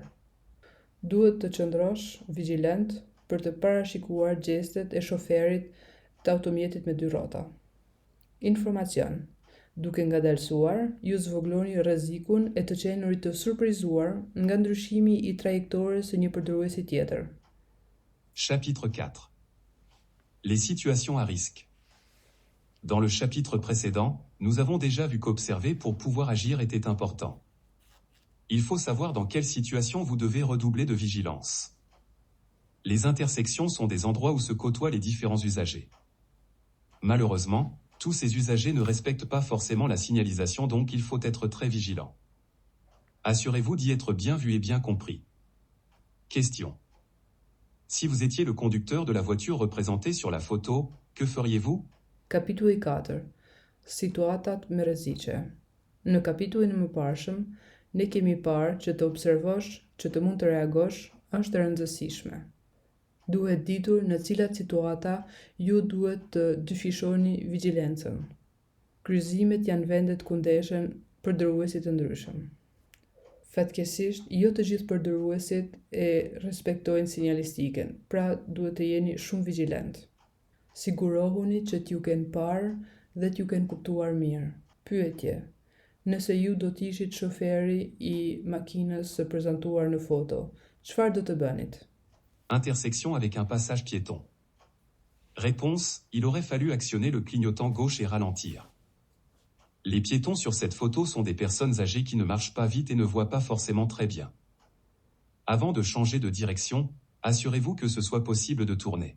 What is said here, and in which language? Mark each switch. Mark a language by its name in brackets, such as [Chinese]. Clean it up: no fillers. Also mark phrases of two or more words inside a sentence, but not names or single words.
[Albanian] Duhet të qëndrosh vigjilent për të parashikuar gjestet e shoferit të automjetit me 2 rrota. Informacion. Duke ngadalsuar, ju zvogloni rrezikun e të qenurit të surprizuar nga ndryshimi i trajektores së një përdoruesi tjetër. [French] Chapitre 4. Les situations à risque. Dans le chapitre précédent, nous avons déjà vu qu'observer pour pouvoir agir était important. Il faut savoir dans quelle situation vous devez redoubler de vigilance. Les intersections sont des endroits où se côtoient les différents usagers. Malheureusement, tous ces usagers ne respectent pas forcément la signalisation, donc il faut être très vigilant. Assurez-vous d'y être bien vu et bien compris. Question. Si vous étiez le conducteur de la voiture représentée sur la photo, que feriez-vous? [Albanian] Kapitulli 4. Situatat me rreziqe. Në kapitullin e mëparshëm, ne kemi parë që të observosh, që të mund të reagosh, është e rëndësishme. Duhet ditur në cilat situata ju duhet të dyfishoni vigjilencën. Kryqëzimet janë vendet ku ndeshen përdoruesit të ndryshëm. Fatkeqësisht, jo të gjithë përdoruesit e respektojnë sinjalistiken, pra duhet të jeni shumë vigjilent. Sigurohuni që t'ju kenë parë dhe t'ju kenë kuptuar mirë. Pyetje. Nëse ju do t'ishit shoferi i makinës së prezantuar në foto, çfarë do të bënit? [French] Intersection avec un passage piéton. Réponse, il aurait fallu actionner le clignotant gauche et ralentir. Les piétons sur cette photo sont des personnes âgées qui ne marchent pas vite et ne voient pas forcément très bien. Avant de changer de direction, assurez-vous que ce soit possible de tourner.